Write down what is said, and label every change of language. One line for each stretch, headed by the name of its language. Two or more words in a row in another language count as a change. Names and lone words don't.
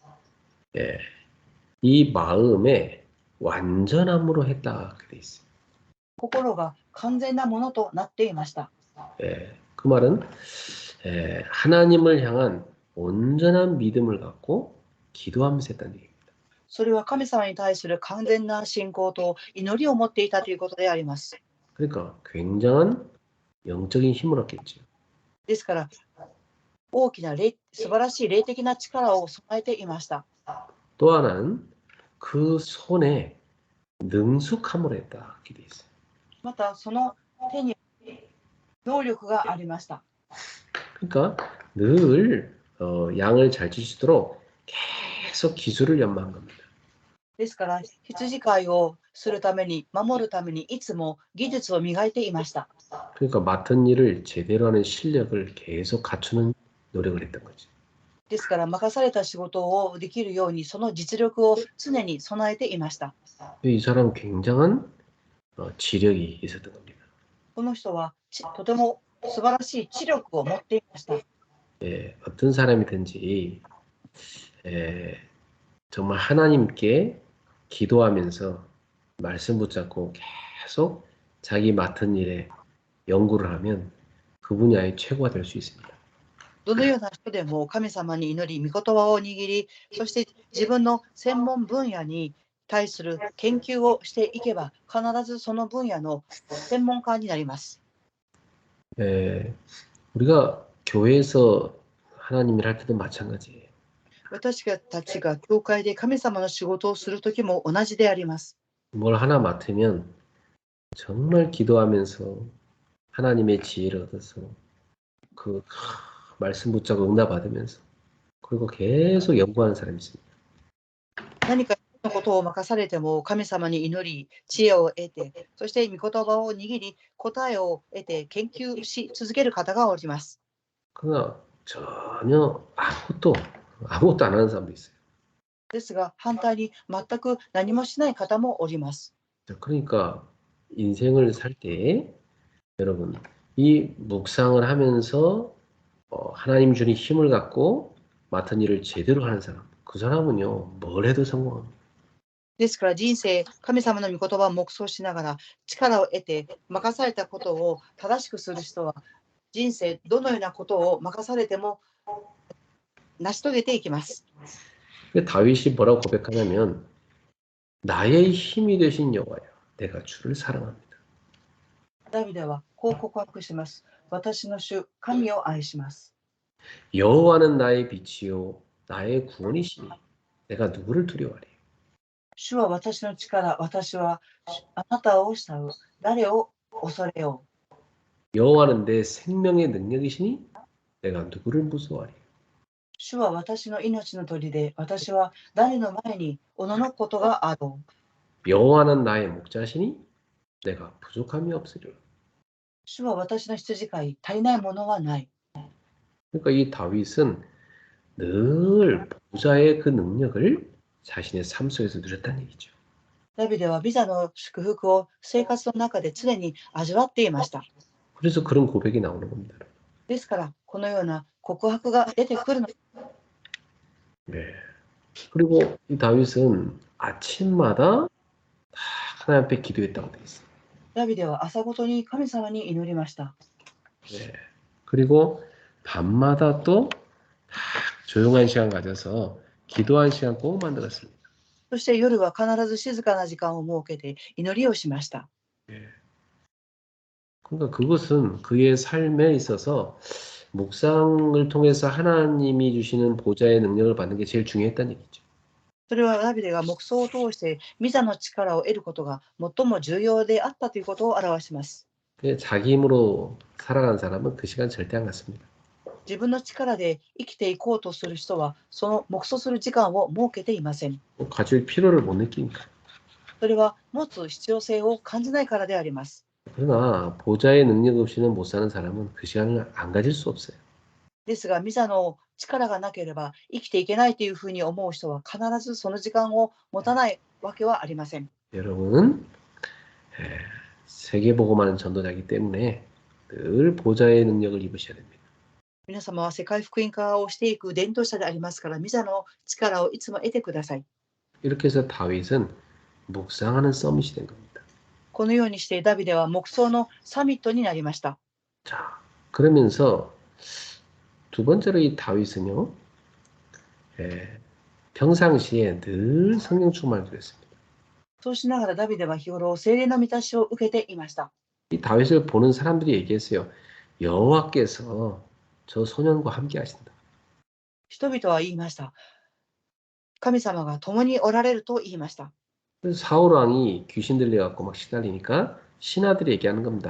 Korean: 이 마음에 완전함으로 했다 그렇게 되어 있어요.
Japanese: 心が完全なものとなっていました。
Korean: 그 말은 하나님을 향한 온전한 믿음을 갖고 기도하면서 했다는 얘기입니다.
Japanese: それは神様に対する完全な信仰と祈りを持っていたということであります。
Korean: 그러니까 굉장한 영적인 힘을 얻겠죠.
Japanese: ですから、大きな素晴らしい霊的な力を備えていました。
Korean: 또 하나는 그 손에 능숙함을 했다 이렇게 돼 있어요.
Japanese: また、その手に能力がありました。
Korean: 그러니까 늘 양을 잘 지키도록 계속 기술을 연마한 겁니다.
Japanese: ですから、羊飼いをするために、守るためにいつも技術を磨いていました。
Korean: 그러니까 맡은 일을 제대로 하는 실력을 계속 갖추는 노력을 했던 거죠.
Japanese: ですから、任された仕事をできるように、その実力を常に備えていました。
Korean: 이 사람은 굉장한 지력이 있었던 겁니다.
Japanese: この人はとても素晴らしい知力を持っていました。
Korean: 어떤 사람이든지 정말 하나님께 기도하면서 말씀 붙잡고 계속 자기 맡은 일에 연구를 하면 그 분야의 최고가 될 수 있습니다.
Japanese: どのような人でも神様に祈り、御言葉を握り、そして自分の専門分野に対する研究をしていけば、必ずその分野の専門家になります。
Korean: 우리가 교회에서 하나님 일 할 때도 마찬가지예요.
Japanese: 私たちが教会で神様の仕事をするときも同じであります。
Korean: 뭘 하나 맡으면 정말 기도하면서 하나님의 지혜를 얻어서 그 말씀 붙잡고 응답 받으면서 그리고 계속 연구하는 사람이 있습니다.
Japanese: 何かのことを任されても神様に祈り、知恵を得て、そして御言葉を握り、答えを得て研究し続ける方がおります。
Korean: 그러나 전혀 아무것도 안 하는 사람도 있어요.
Japanese: ですが、反対に全く何もしない方もおります。
Korean: 그러니까 인생을 살 때 여러분 이 묵상을 하면서 하나님 주신 힘을 갖고 맡은 일을 제대로 하는 사람, 그 사람은요 뭘 해도 성공합니다.
Japanese: ですから人生、神様の御言葉を黙想しながら力を得て任されたことを正しくする人は人生どのようなことを任されても成し遂げていきます。
Korean: 다윗이 뭐라고 고백하냐면 나의 힘이 되신 여호와여 내가 주를 사랑합니다.
Japanese: ダビデはこう告白します。私の主、神を愛します。
Korean: 여호와는 나의 빛이요 나의 구원이시니 내가 누구를 두려워하리.
Japanese: 主は私の力、私はあなたを慕う。誰を恐れよう。
Korean: 여호와는 내 생명의 능력이시니 내가 누구를 무서워하리.
Japanese: 主は私の命の鳥で、私は誰の前におののくことがあろう。
Korean: 여호와는 나의 목자시니 내가 부족함이 없으리라.
Japanese: 主は私の羊飼い、足りないものはない。
Korean: 그러니까 이 다윗은 늘 보좌의 그 능력을 자신의 삶 속에서 누렸다는 얘기죠.
Japanese: ダビデはビザの祝福を生活の中で常に味わっていました。
Korean: 그래서 그런 고백이 나오는 겁니다.
Japanese: ですから、このような告白が出てくるの。
Korean: 네. 그리고 이 다윗은 아침마다 다 하나님 앞에 기도했다고 돼 있어요.
Japanese: ダビデは朝ごとに神様に祈りました。
Korean: 네. 그리고 밤마다 또 다 조용한 시간 가져서 기도한 시간 꼭 만들었습니다.
Japanese: そして夜は必ず静かな時間を設けて祈りをしました。
Korean: 네. 그러니까 그것은 그의 삶에 있어서 묵상을 통해서 하나님이 주시는 보좌의 능력을 받는 게 제일 중요했다는 얘기죠.
Japanese: それはダビデが黙想を通してミザの力を得ることが最も重要であったということを表します。
Korean: 자기 힘으로 살아간 사람은 그 시간 절대 안 갖습니다.
Japanese: 自分の力で生きていこうとする人はその黙想する時間を設けていません。
Korean: 가질 필요를 못 느끼니까.
Japanese: それは持つ必要性を感じないからであります。
Korean: 그러나 보좌의 능력 없이는 못 사는 사람은 그 시간을 안 가질 수 없어요.
Japanese: ですが、ミザの力がなければ生きていけないというふうに思う人は必ずその時間を持たないわけはありません。
Korean: 여러분은 세계복음하는 전도자이기 때문에 늘 보좌의 능력을 입으셔야 됩니다.
Japanese: 皆様は世界福音化をしていく伝道者でありますから、ミザの力をいつも得てください。
Korean: 이렇게 해서 다윗은 묵상하는 서밋이 된 겁니다.
Japanese: このようにしてダビデは黙想のサミットになりました。
Korean: 자, 그러면서 두 번째로 이 다윗은요, 평상시에 늘 성령 충만을 드렸습니다.
Japanese: そうしながらダビデは日頃聖霊の満たしを受けていました。
Korean: 이 다윗을 보는 사람들이 얘기했어요. 여호와께서 저 소년과 함께 하신다.
Japanese: 人々は言いました。神様が共におられると言いました。
Korean: 그래서 사울 왕이 귀신 들려갖고 막 시달리니까 신하들이 얘기하는 겁니다.